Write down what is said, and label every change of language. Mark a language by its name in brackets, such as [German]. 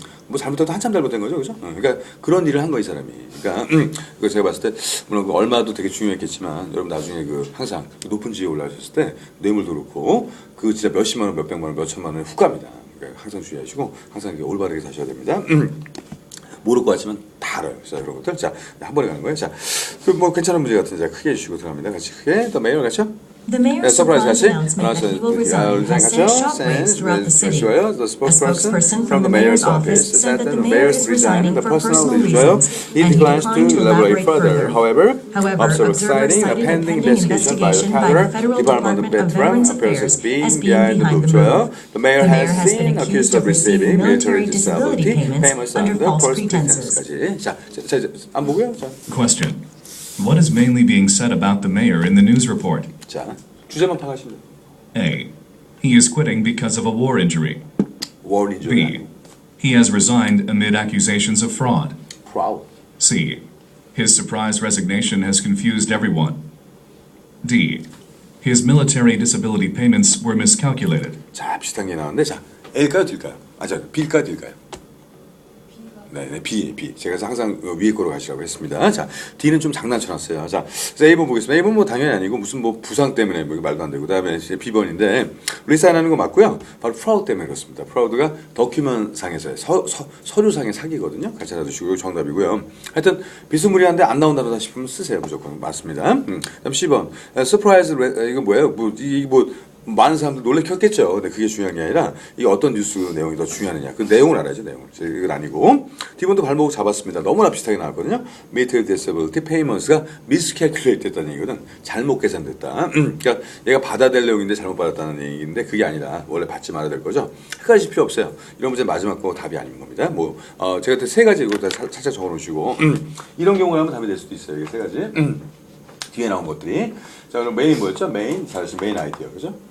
[Korean] 뭐 잘못해도 한참 잘못된 거죠, 그죠? 그러니까 그런 일을 한 거 이 사람이. 그러니까 그 제가 봤을 때 물론 그 얼마도 되게 중요했겠지만 여러분 나중에 그 항상 높은 지위에 올라가셨을 때 뇌물도 그렇고 그 진짜 몇십만 원, 몇백만 원, 몇천만 원에 훅 갑니다. 그러니까 항상 주의하시고 항상 올바르게 사셔야 됩니다. 모를 것 같지만 다 알아요. 자, 이런 것들. 자, 한 번에 가는 거예요. 자, 그 뭐 괜찮은 문제 같은데 자, 크게 해주시고 들어갑니다. 같이 크게. 더 메이어 같이요? [English] The mayor's surprise announcement that he will resign has sent shockwaves throughout the city. A spokesperson from the mayor's office said that the mayor is resigning for personal reasons, and he declined to elaborate further. However, observers citing a pending investigation by the Federal Department of Veterans Affairs as being behind the move. The mayor has been accused of receiving military disability payments under false pretenses. [Korean] 자, 안 보고요. 자. [English] Question. What is mainly being said about the mayor in the news report? [Korean] 자, 주제만 파악하시면 돼요. [English] A. He is quitting because of a war injury. War injury. B. He has resigned amid accusations of fraud. Proud. C. His surprise resignation has confused everyone. D. His military disability payments were miscalculated. [Korean] 자, 비슷한 게 나왔는데 자, L까요, D일까요? B일까요, D일까요? 네, B. 제가 항상 위에 거로 가시라고 했습니다. 자, D는 좀 장난쳐놨어요. 자, A번 보겠습니다. A번 뭐 당연히 아니고 무슨 뭐 부상 때문에 뭐 말도 안 되고 그다음에 B번인데 리사인하는 거 맞고요. 바로 프라우드 때문에 그렇습니다. 프라우드가 더큐먼상에서의 서류상의 사기거든요. 같이 알아두시고 정답이고요. 하여튼 비스무리한데 안 나온다고 싶으면 쓰세요. 무조건 맞습니다. 그다음 C번 서프라이즈 이거 뭐예요? 많은 사람들 놀래켰겠죠. 근데 그게 중요한 게 아니라 이게 어떤 뉴스 내용이 더 중요하느냐. 그 내용을 알아야죠. 내용을. 이건 아니고 D번도 발목 잡았습니다. 너무나 비슷하게 나왔거든요. Military Disability Payments 가 miscalculate 됐다는 얘기거든. 잘못 계산됐다. 그러니까 얘가 받아야 될 내용인데 잘못 받았다는 얘기인데 그게 아니라 원래 받지 말아야 될 거죠. 헷갈리실 필요 없어요. 이런 문제 마지막 거 답이 아닌 겁니다. 뭐 제가 세 가지 이거 살짝 적어놓으시고 이런 경우라면 답이 될 수도 있어요. 이게 세 가지. 뒤에 나온 것들이 자 그럼 메인 뭐였죠? 메인 사실 메인 아이디어 그죠?